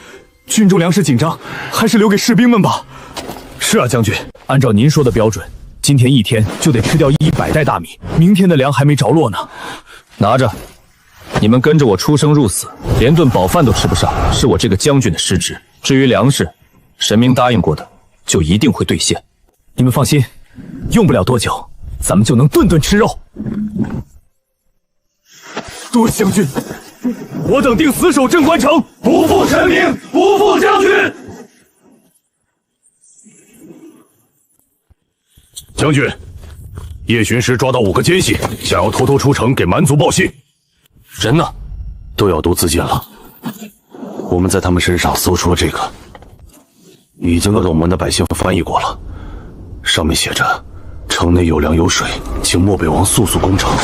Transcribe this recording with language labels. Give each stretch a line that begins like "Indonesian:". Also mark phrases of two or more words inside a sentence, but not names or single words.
Chinese: 軍中糧食緊張，還是留給士兵們吧。是啊，將軍，按照您說的標準，今天一天就得吃掉100袋大米，明天的糧還沒着落呢。拿着，你們跟着我出生入死，連頓飽飯都吃不上，是我這個將軍的失職。至於糧食，神明答應過的，就一定會兌現。你們放心，用不了多久，咱们就能顿顿吃肉。多将军，我等定死守镇关城，不负臣命，不负将军。将軍，夜巡時抓到5個奸細，想要偷偷出城給蠻族報信。人呢？都要都自盡了。我們在他們身上搜出了這個，已經給我們的百姓翻譯過了，上面寫着：城內有糧有水，請漠北王速速攻城。